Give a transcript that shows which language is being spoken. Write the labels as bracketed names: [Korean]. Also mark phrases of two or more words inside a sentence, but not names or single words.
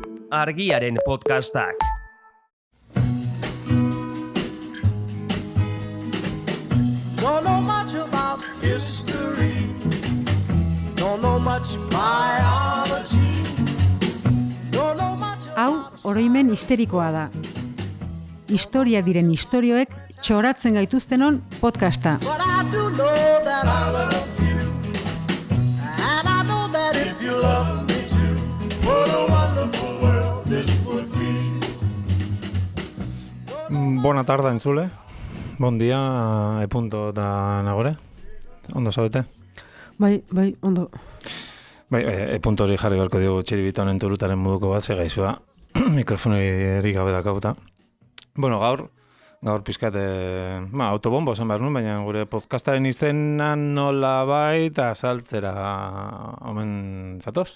[Basque] Argiaren podcastak. [English] Don't know much about history. Don't know much biology. Don't know much [Basque] Hau, oroimen histerikoa da. Historia diren istorioek txoratzen gaituztenon podcasta. [English] But I do know that I love you. And I know that if you love me too, what a wonderful world this would be. [Catalan] Bona tarda entzule. Bon dia, [Basque] epunto da nagore. Ondo zaudete? Bai, ondo. Bai, epunto hori jarri beharko diogu txiribita honen turutaren moduko bat, ze gaizua mikrofoneri gabe dakauta. Bueno, gaur pizkat autobombo esan behar nuen, baina gure podcastaren izenan nola baita azaltzera omen zatoz.